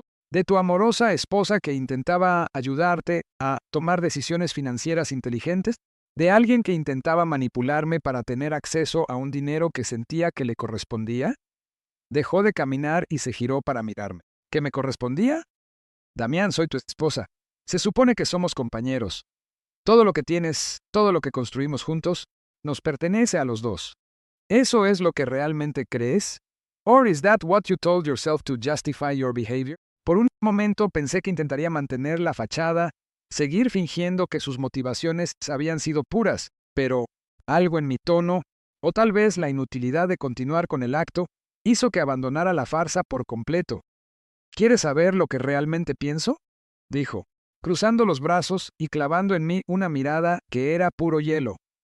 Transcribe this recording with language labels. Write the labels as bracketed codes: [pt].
[es] De tu amorosa esposa que intentaba ayudarte a tomar decisiones financieras inteligentes, de alguien que intentaba manipularme para tener acceso a un dinero que sentía que le correspondía. Dejó de caminar y se giró para mirarme. ¿Qué me correspondía? Damián, soy tu esposa. Se supone que somos compañeros. Todo lo que tienes, todo lo que construimos juntos, nos pertenece a los dos. ¿Eso es lo que realmente crees? [en] Or is that what you told yourself to justify your behavior? [es] Por un momento pensé que intentaría mantener la fachada, seguir fingiendo que sus motivaciones habían sido puras, pero algo en mi tono, o tal vez la inutilidad de continuar con el acto, hizo que abandonara la farsa por completo. ¿Quieres saber lo que realmente pienso? Dijo, cruzando los brazos y clavando en mí una mirada que era puro hielo.